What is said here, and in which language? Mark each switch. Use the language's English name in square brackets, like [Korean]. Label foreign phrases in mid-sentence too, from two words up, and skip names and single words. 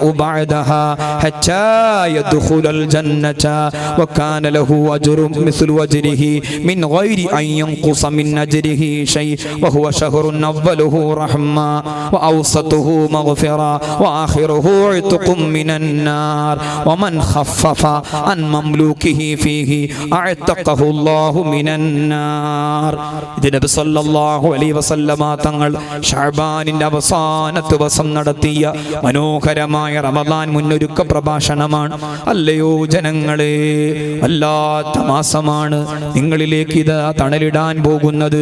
[Arabic] بعدها حتى يدخل الجنة وكان له أجر مثل أجره من غير أن ينقص من أجره شيء وهو شهر أوله رحمة وأوسطه مغفرة وآخره عتق من النار ومن خفف عن مملوكه فيه أعتقه الله من النار. [Malayalam] ഇത് നബി [Arabic] صلى الله عليه وسلم [Malayalam] തങ്ങൾ ശഅബാനിന്റെ അവസാനത്തെ ദിവസം നടത്തിയ മനോഹരമായ റമദാൻ മുന്നൊരുക്ക പ്രഭാഷണമാണ്. അല്ലയോ ജനങ്ങളെ, വല്ലാത്ത മാസമാണ് നിങ്ങളിലേക്ക് ഇത് തണലിടാൻ പോകുന്നത്.